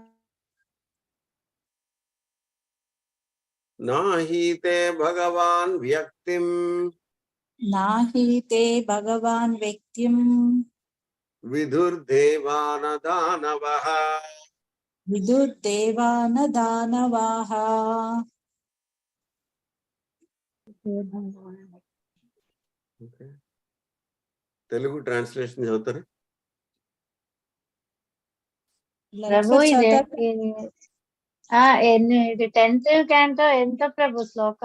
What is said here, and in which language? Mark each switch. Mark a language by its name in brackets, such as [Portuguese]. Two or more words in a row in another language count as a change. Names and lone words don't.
[Sanskrit] नहि ते भगवन् व्यक्तिम्. नाहि ते भगवान् व्यक्तिं विदुर् देवा न दानवाः. विदुर्देवान दानवाः [English] Okay. Telugu translation [Telugu] చదువుతారా? ప్రభు ఇది ఇది [English] 10th canto [Telugu] ఎంత ప్రభు శ్లోక